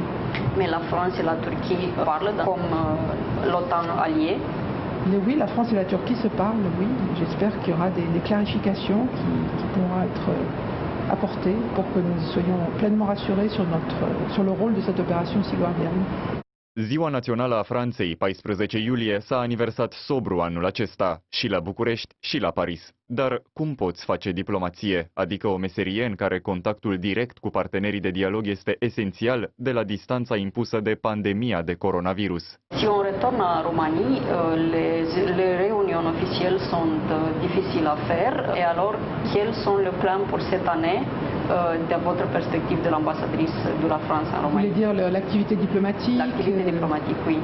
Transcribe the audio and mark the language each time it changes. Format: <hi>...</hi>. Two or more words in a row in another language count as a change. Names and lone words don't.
<fr>Mais la France et la Turquie parlent comme l'OTAN alliée. Mais oui, la France et la Turquie se parlent, oui. J'espère qu'il y aura des clarifications qui pourront être apportées pour que nous soyons pleinement rassurés sur le rôle de cette opération Sea Guardian.</fr> <ro>Ziua Națională a Franței, 14 iulie, s-a aniversat sobru anul acesta, și la București și la Paris. Dar cum poți face diplomație, adică o meserie în care contactul direct cu partenerii de dialog este esențial de la distanța impusă de pandemia de coronavirus?</ro> <fr>Si on retourne en Roumanie, les réunions officielles sont difficiles à faire. Et alors, quels sont les plans pour cette année de votre perspective de l'ambassadrice de la France en Vous Roumanie? voulez dire l'activité diplomatique? L'activité diplomatique, oui.</fr>